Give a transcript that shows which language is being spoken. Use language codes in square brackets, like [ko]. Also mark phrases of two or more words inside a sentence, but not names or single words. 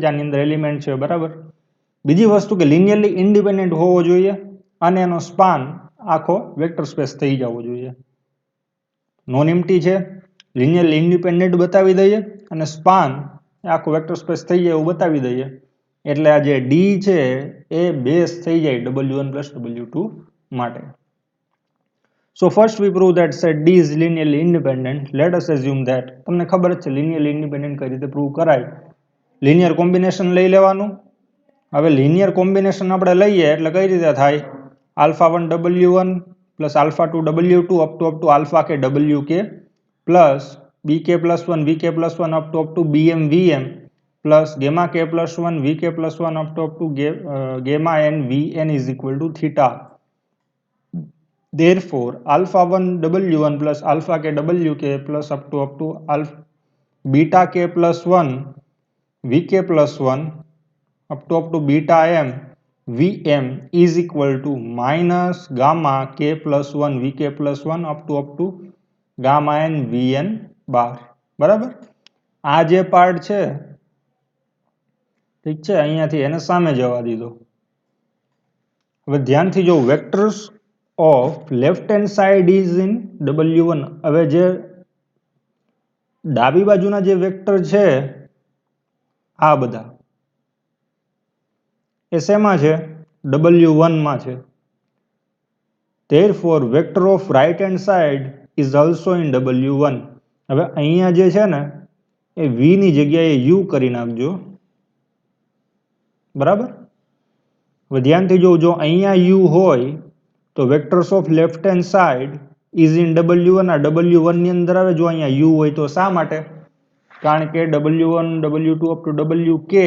[gu] જેની અંદર એલિમેન્ટ છે બરાબર બીજી વસ્તુ કે [en] linearly independent [gu] હોવો જોઈએ અને એનો સ્પાન આખો [en] vector space [gu] થઈ જવો જોઈએ [en] non empty [gu] છે [en] linearly independent [gu] બતાવી દઈએ અને સ્પાન આખો [en] vector space [gu] થઈ જાય એવું બતાવી દઈએ એટલે આ જે ડી છે એ બેઝ થઈ જાય W1 પ્લસ W2 માટે [en] So first we prove that set D is linearly independent. Let us assume that [gu] તમને ખબર જ છે [en] linearly independent [gu] કઈ રીતે પ્રૂવ કરાય [en] linear combination [gu] લઈ લેવાનું હવે [en] linear combination [gu] આપણે લઈએ એટલે કઈ રીતે થાય [en] alpha1 W1 plus alpha2 W2 up to alpha k WK plus BK+1 VK+1 up to BM VM plus gamma k plus 1 VK plus 1 up to gamma n Vn is equal to theta. Therefore, alpha1 W1 plus alpha k WK plus up to alpha beta k plus 1 VK plus 1 up to beta m Vm is equal to minus gamma k plus 1 VK plus 1 up to gamma n Vn bar [gu] બરાબર આ જે પાર્ટ છે ઠીક છે અહીંયાથી એને સામે જવા દીધો હવે ધ્યાનથી જો વેક્ટર્સ [en] of left hand side is in W1 [gu] હવે જે ડાબી બાજુના જે વેક્ટર છે આ બધા એ શેમાં છે W1 માં છે [en] therefore vector of right hand side is also in W1 [gu] હવે અહીંયા જે છે ને એ V ની જગ્યાએ U કરી નાખજો બરાબર હવે ધ્યાનથી જો અહીંયા U હોય તો [en] vectors of left hand side is in W1 [gu] આ W1 ની અંદર આવે જો અહીંયા U હોય તો શા માટે કારણ કે W1 W2 [en] up to [gu] WK